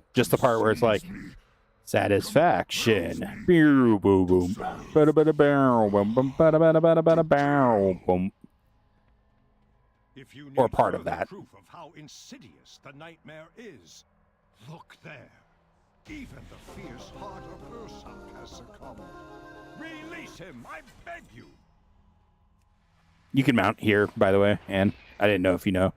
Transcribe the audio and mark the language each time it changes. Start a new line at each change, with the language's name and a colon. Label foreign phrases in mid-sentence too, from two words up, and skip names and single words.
English: Just the part where it's like Satisfaction. Boom boom boom. Bada bada bow. Boom boom bada bada bada bada bow. Boom. If you Or need part of further that. proof of how insidious the nightmare is, look there. Even the fierce heart of Ursoc has succumbed. Release him, I beg you. You can mount here, by the way, and I didn't know if you know.